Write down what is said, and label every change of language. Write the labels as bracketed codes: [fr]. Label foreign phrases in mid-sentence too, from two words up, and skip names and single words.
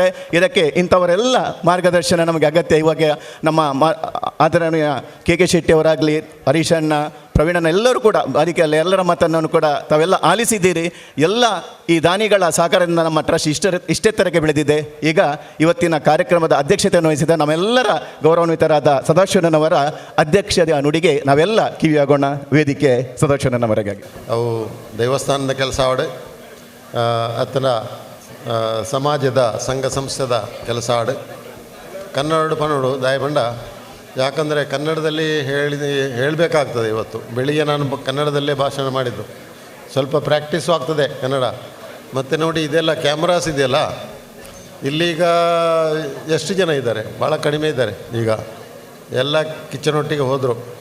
[kn] ಇದಕ್ಕೆ ಇಂಥವರೆಲ್ಲ ಮಾರ್ಗದರ್ಶನ ನಮಗೆ ಅಗತ್ಯ. ಇವಾಗ ನಮ್ಮ ಆದರಣೀಯ ಕೆ ಶೆಟ್ಟಿಯವರಾಗಲಿ, ಹರೀಶಣ್ಣ, ಪ್ರವೀಣನ ಎಲ್ಲರೂ ಕೂಡ ಅದಕ್ಕೆ ಎಲ್ಲರ ಮಾತನ್ನು ಕೂಡ ತಾವೆಲ್ಲ ಆಲಿಸಿದ್ದೀರಿ. ಎಲ್ಲ ಈ ದಾನಿಗಳ ಸಹಕಾರದಿಂದ ನಮ್ಮ ಟ್ರಸ್ಟ್ ಇಷ್ಟೆತ್ತರಕ್ಕೆ ಬೆಳೆದಿದೆ. ಈಗ ಇವತ್ತಿನ ಕಾರ್ಯಕ್ರಮದ ಅಧ್ಯಕ್ಷತೆಯನ್ನು ವಹಿಸಿದ ನಮ್ಮೆಲ್ಲರ ಗೌರವಾನ್ವಿತರಾದ ಸದಾಶಿವಣ್ಣನವರ ಅಧ್ಯಕ್ಷತೆಯ ನುಡಿಗೆ ನಾವೆಲ್ಲ ಕಿವಿಯಾಗೋಣ. ವೇದಿಕೆ ಸದಾಶಿವಣ್ಣನವರಿಗಾಗಿ. [tcy] ಅವು ದೇವಸ್ಥಾನದ ಕೆಲಸ ಆವಡೆ ಅತ್ತನ ಸಮಾಜದ ಸಂಘ ಸಂಸ್ಥೆದ ಕೆಲಸ ಆಡು ಕನ್ನಡ ಪನ್ನಡು ದಾಯಬಂಡ. [kn] ಯಾಕಂದರೆ ಕನ್ನಡದಲ್ಲಿ ಹೇಳಬೇಕಾಗ್ತದೆ. ಇವತ್ತು ಬೆಳಿಗ್ಗೆ ನಾನು ಕನ್ನಡದಲ್ಲೇ ಭಾಷಣ ಮಾಡಿದ್ದು, ಸ್ವಲ್ಪ ಪ್ರಾಕ್ಟೀಸು ಆಗ್ತದೆ ಕನ್ನಡ. ಮತ್ತು ನೋಡಿ, ಇದೆಲ್ಲ ಕ್ಯಾಮ್ರಾಸ್ ಇದೆಯಲ್ಲ, ಇಲ್ಲೀಗ ಎಷ್ಟು ಜನ ಇದ್ದಾರೆ? ಭಾಳ ಕಡಿಮೆ ಇದ್ದಾರೆ. ಈಗ ಎಲ್ಲ ಕಿಚನೊಟ್ಟಿಗೆ ಹೋದರು.